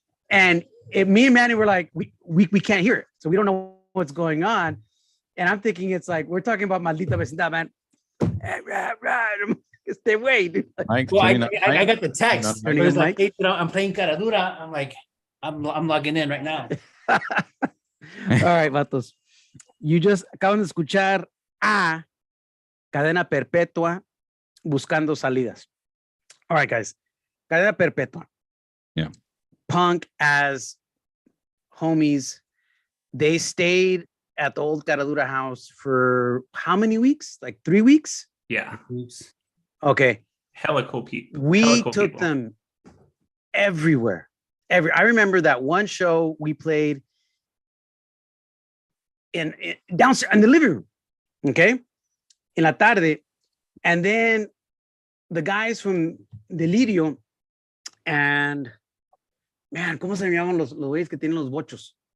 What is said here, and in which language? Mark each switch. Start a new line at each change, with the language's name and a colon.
English: And me and Manny were like, we can't hear it. So we don't know what's going on. And I'm thinking it's like, we're talking about Maldita Vecindad, man. Right. It's their way, dude. Well, I got the text. It was like, hey, I'm playing Caradura. I'm like, I'm logging in right now. All right, vatos. You just
Spanish: acaban de escuchar a Cadena Perpetua buscando salidas.
English: All right, guys. Cadena Perpetua. Yeah. Punk as homies. They stayed at the old Caradura house for how many weeks? Like 3 weeks? Yeah. Okay. Hella cool people. We took them everywhere. I remember that one show we played in downstairs in the living room.
Spanish: Okay. En la tarde.
English: And then the guys from Delirio and man,
Spanish: ¿cómo se llaman los güeyes que tienen los bochos?